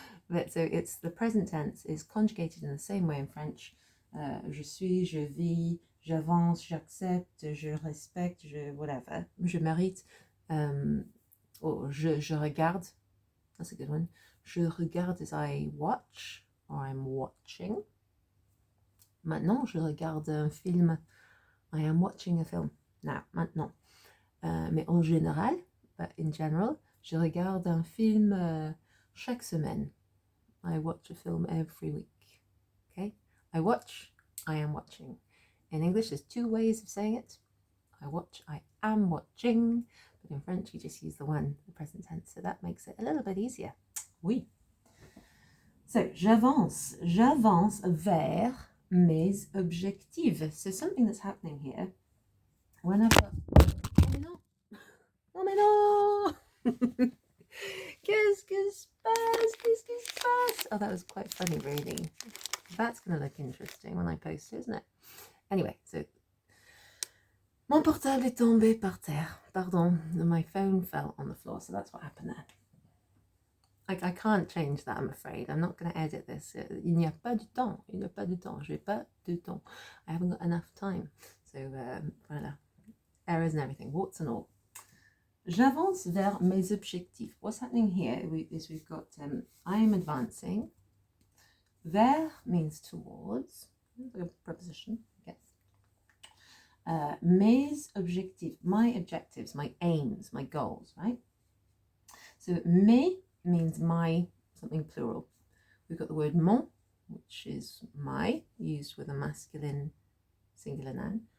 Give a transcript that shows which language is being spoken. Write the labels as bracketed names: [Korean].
[English] But so it's the present tense is conjugated in the same way in French. [French] Je suis, je vis, j'avance, j'accepte, je respecte, whatever. Je mérite. [English] Or [French] je regarde. [English] That's a good one. [French] Je regarde [English] as I watch, or I'm watching. [French] Maintenant, je regarde un film. [English] I am watching a film. Now, [French] maintenant. Mais en général, [English] but in general, [French] je regarde un film chaque semaine. [English] I watch a film every week. Okay? I watch I am watching. In English, there's two ways of saying it. I watch, I am watching. But in French, you just use the one, the present tense. So that makes it a little bit easier. [French] Oui. So, j'avance vers mes objectifs. [English] So something that's happening here. When I've got... Oh, [French] mais non! [English] Oh, [French] mais non! Qu'est-ce qui se passe? Qu'est-ce qui se passe? [English] Oh, that was quite funny, really. That's going to look interesting when I post it, isn't it? Anyway, so... [French] Mon portable est tombé par terre. [English] Pardon, my phone fell on the floor, so that's what happened there. I can't change that, I'm afraid. I'm not going to edit this. [French] Il n'y a pas de temps. Il n'y a pas de temps. J'ai pas de temps. [English] I haven't got enough time. So, voilà. Errors and everything, warts and all. [French] J'avance vers mes objectifs. [English] What's happening here is we've got I am advancing. Vers means towards. Like a preposition, I guess. Mes objectifs, my objectives, my aims, my goals, right? So, mes means my, something plural. We've got the word mon, which is my, used with a masculine singular noun.